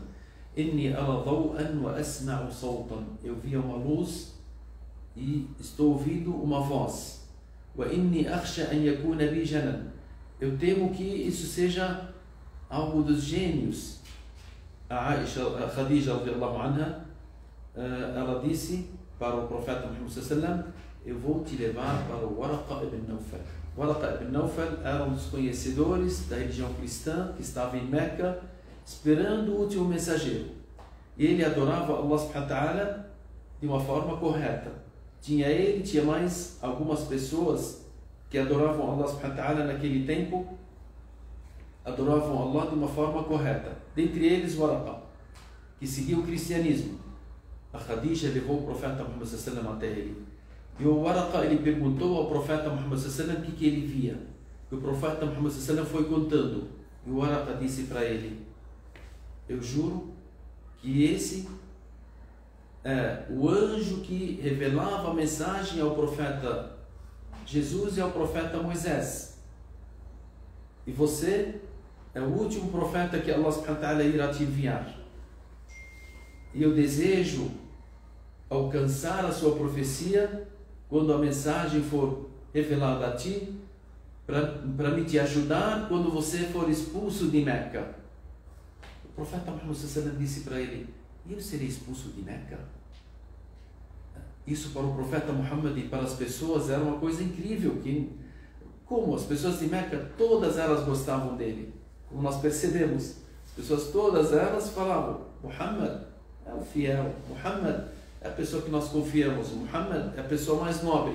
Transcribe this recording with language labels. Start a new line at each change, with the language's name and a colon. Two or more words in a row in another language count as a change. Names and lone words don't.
Arabic: إني أرى ضوءا وأسمع صوتا.
Portuguese: Eu via uma luz e estou ouvindo uma voz.
Arabic: وإني أخشى أن يكون بي جنان.
Portuguese: Eu temo que isso seja algo dos gênios. A Khadija
Arabic: رضي الله عنها,
Portuguese: ela disse para o profeta Muhammad
Arabic: صلى الله عليه وسلم:
Portuguese: eu vou te levar para o Waraqa ibn Nawfal. Waraqa ibn Nawfal era um dos conhecedores da religião cristã que estava em Meca, esperando o último mensageiro. E ele adorava Allah
Arabic: سبحانه وتعالى
Portuguese: de uma forma correta. Tinha mais algumas pessoas que adoravam Allah
Arabic: سبحانه وتعالى
Portuguese: naquele tempo, adoravam Allah de uma forma correta. Dentre eles, Waraqa, que seguia o cristianismo. A Khadija levou o profeta Muhammad
Arabic: صلى الله عليه وسلم
Portuguese: até ele. E o Waraqa ele perguntou ao profeta Muhammad
Arabic: صلى الله عليه وسلم
Portuguese: o que ele via. E o profeta Muhammad
Arabic: صلى الله عليه وسلم
Portuguese: foi contando. E o Waraqa disse para ele: eu juro que esse é o anjo que revelava a mensagem ao profeta Jesus e ao profeta Moisés. E você é o último profeta que Allah
Arabic: سبحانه وتعالى
Portuguese: irá te enviar. E eu desejo alcançar a sua profecia quando a mensagem for revelada a ti, para me te ajudar quando você for expulso de Meca. O profeta Muhammad
Arabic: صلى الله عليه وسلم
Portuguese: disse para ele: eu serei expulso de Meca? Isso para o profeta Muhammad e para as pessoas era uma coisa incrível. Como as pessoas de Meca, todas elas gostavam dele. Como nós percebemos, as pessoas todas elas falavam: Muhammad é o fiel, Muhammad é a pessoa que nós confiamos, Muhammad é a pessoa mais nobre.